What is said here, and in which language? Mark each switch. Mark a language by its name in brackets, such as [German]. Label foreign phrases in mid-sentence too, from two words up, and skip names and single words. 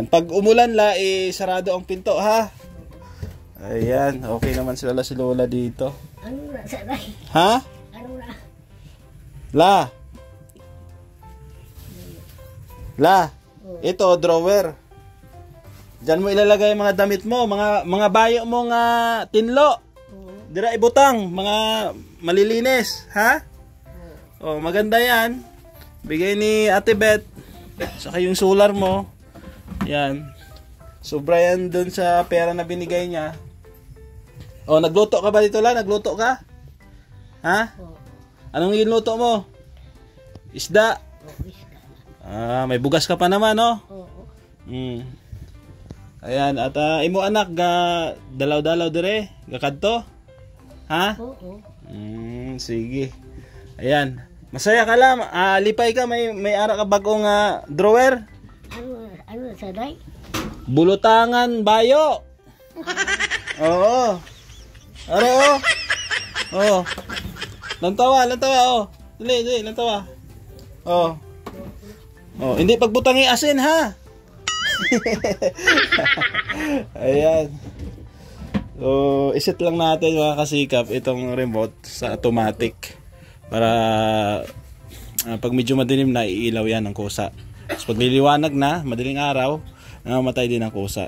[Filipino] Pag umulan la, sarado ang pinto ha. Ayan, okay naman sila si Lola dito. Ano na, saray? Ha? Ano na? La, ito drawer. Diyan mo ilalagay mga damit mo, [Hiligaynon] mga bayo mo nga tinlo. Dira ibutang, [Filipino] mga malilinis, ha? Oh, maganda 'yan. Bigay ni Ate Beth. Saka yung solar mo. Yan. Sobra yan dun sa pera na binigay niya. Oh, nagluto ka ba dito la? Nagluto ka? Ha? Anong iluto mo? Isda? May bugas ka pa naman, no? [Hiligaynon] Ayan, at imo anak ga dalaw-dalaw dire, gakadto? [Filipino] Ha? Sige. Ayan. Masaya ka lang. [Hiligaynon] Lipay ka, may ara ka bagong drawer. [Filipino] Ano saray? [Hiligaynon] Bulutangan bayo. Oo. Are oh. Lantawa oh. Dili, lantawa. Oh. Oh, hindi pagbutangi asin ha. [Filipino] Ayan. So, iset lang natin mga kasikap itong remote sa automatic para pag medyo madilim na iilaw yan ng kusa. So, pag liliwanag na, madaling araw, namamatay din ang kusa.